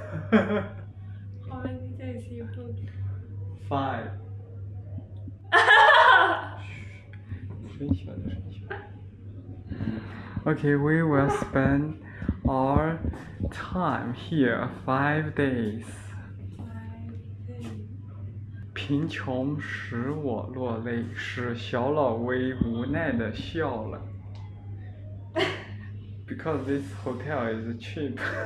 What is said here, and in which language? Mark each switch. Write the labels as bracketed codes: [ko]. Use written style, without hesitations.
[en] How many days you booked? 5. [zh] 声小的声小。 [en] Okay, we will spend our time here 5 days. [zh] 贫穷使我落泪，使小老威无奈的笑了。 [en] Because this hotel is cheap.